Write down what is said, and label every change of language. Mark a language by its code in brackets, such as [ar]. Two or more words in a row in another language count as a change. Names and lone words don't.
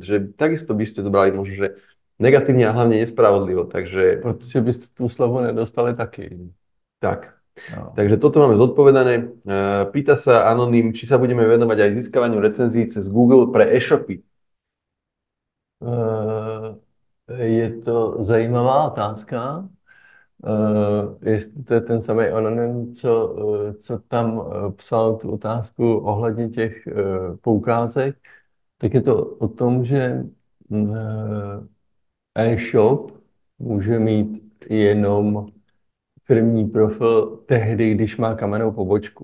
[sk] Že takisto by ste to brali možno, že negatívne a hlavne nespravodlivo. Takže... [cs] Protože byste tú slavu nedostali taky. Tak. No. [sk] Takže toto máme zodpovedané. Pýta sa Anonym, či sa budeme venovať aj získavaniu recenzií cez Google pre e-shopy. [cs] Je to zajímavá otázka. Jestli to je ten samý Anonym, co tam psal tu otázku ohledně těch poukázek, tak je to o tom, že e-shop může mít jenom firmní profil tehdy, když má kamennou pobočku.